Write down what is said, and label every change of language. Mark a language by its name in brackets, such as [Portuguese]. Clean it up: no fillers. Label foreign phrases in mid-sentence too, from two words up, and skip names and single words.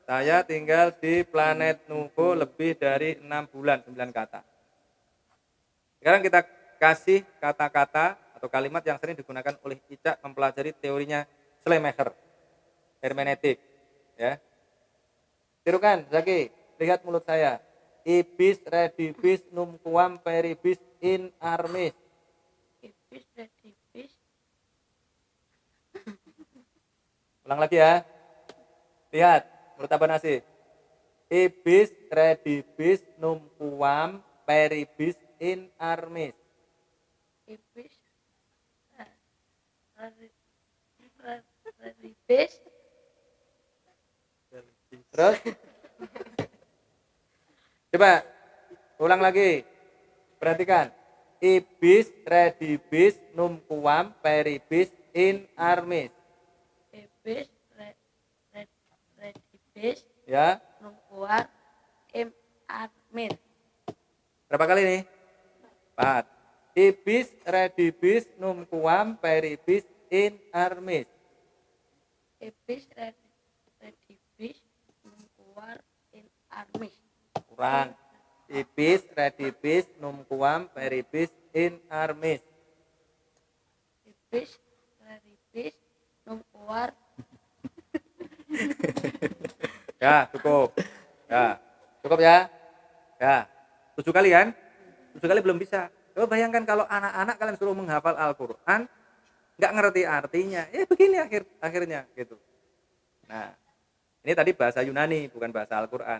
[Indonesian] Saya tinggal di planet Nuvo lebih dari 6 bulan, 9 kata. Sekarang kita kasih kata-kata atau kalimat yang sering digunakan oleh Ica mempelajari teorinya Schleiermacher, hermeneutik. Ya. Tirukan, Zaki, lihat mulut saya. [Latin] Ibis redibis numquam peribis in armis. Ibis redibis. [Indonesian] Ulang lagi ya. Lihat, mulut apa nasi? [Latin] Ibis redibis numquam peribis in armis. Ibis redibis. [Indonesian] Terus? Coba ulang lagi. Perhatikan. [Latin] Ibis redibis numquam peribis in armis. Ibis redibis [Indonesian] Ya. [Latin] numquam in armis. [Indonesian] Berapa kali nih? 4. [Latin] Ibis redibis numquam peribis in armis. Ibis redibis numquam in armis. [Indonesian] Kurang. [Latin] Ibis redibis numquam peribis in armis. Ibis redibis numquam. [Indonesian] Ya, cukup. Ya. Cukup ya? Ya. 7 kali kan? 7 kali belum bisa. Coba bayangkan kalau anak-anak kalian suruh menghafal Al-Qur'an, nggak ngerti artinya. Ya begini akhirnya gitu. Nah, ini tadi bahasa Yunani, bukan bahasa Al-Qur'an.